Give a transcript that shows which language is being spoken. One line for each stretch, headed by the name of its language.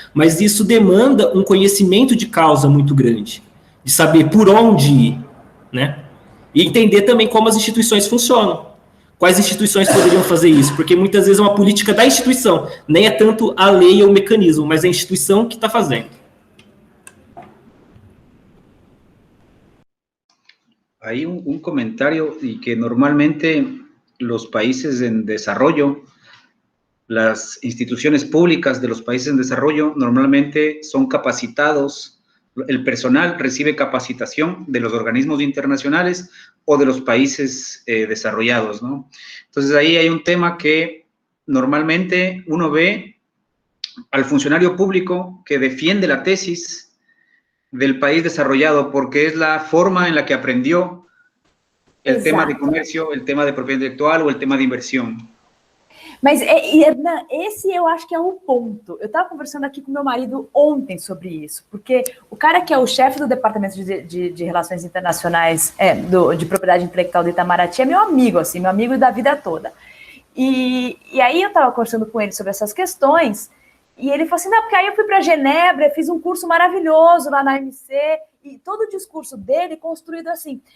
Portuguese: Mas isso demanda um conhecimento de causa muito grande, de saber por onde ir, né? E entender também como as instituições funcionam. Quais instituições poderiam fazer isso? Porque muitas vezes é uma política da instituição, nem é tanto a lei ou o mecanismo, mas é a instituição que está fazendo.
Spanish: Hay un comentario y que normalmente los países en desarrollo, las instituciones públicas de los países en desarrollo normalmente son capacitados, el personal recibe capacitación de los organismos internacionales o de los países desarrollados, ¿no? Entonces ahí hay un tema que normalmente uno ve al funcionario público que defiende la tesis del país desarrollado porque es la forma en la que aprendió el tema de comercio, el tema de propiedad intelectual o el tema de inversión.
Portuguese: Mas, Hernan, esse eu acho que é o ponto. Eu estava conversando aqui com meu marido ontem sobre isso, porque o cara que é o chefe do Departamento de Relações Internacionais de Propriedade Intelectual do Itamaraty é meu amigo, assim, meu amigo da vida toda. E aí eu estava conversando com ele sobre essas questões, e ele falou assim, não, porque aí eu fui para Genebra, fiz um curso maravilhoso lá na MC, e todo o discurso dele construído assim.